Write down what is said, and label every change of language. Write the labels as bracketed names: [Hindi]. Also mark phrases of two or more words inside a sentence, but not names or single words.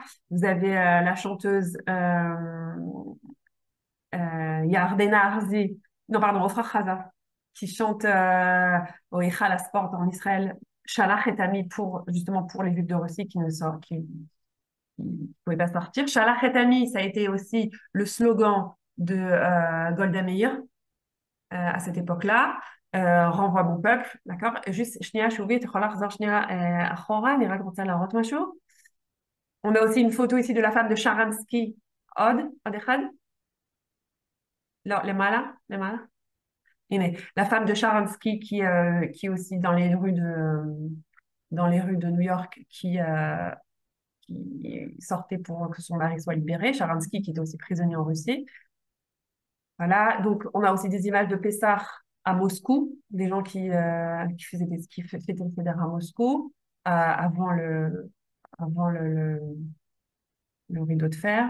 [French] Vous avez la chanteuse Yardena Arzi, non pardon, Ofra Chaza, qui chante au Eichal Sport en Israël, [Hebrew] שלח את עמי [French] justement pour les Juifs de Russie qui ne pouvaient pas sortir. [Hebrew] שלח את עמי, [French] ça a été aussi le slogan de Golda Meir à cette époque-là. Renvoie mon peuple, d'accord? Juste, [Hebrew] שנייה שובית, יכולה לחזור שנייה אחורה, אני רק רוצה להראות משהו. [French] On a aussi une photo ici de la femme de Sharansky. [Hebrew] עוד אחד? לא, למעלה. [French] La femme de Sharansky qui est aussi dans les rues de New York qui sortait pour que son mari soit libéré. Sharansky qui était aussi prisonnier en Russie. Voilà, donc on a aussi des images de Pessah à Moscou, des gens qui faisaient le Seder à Moscou avant le rideau de fer.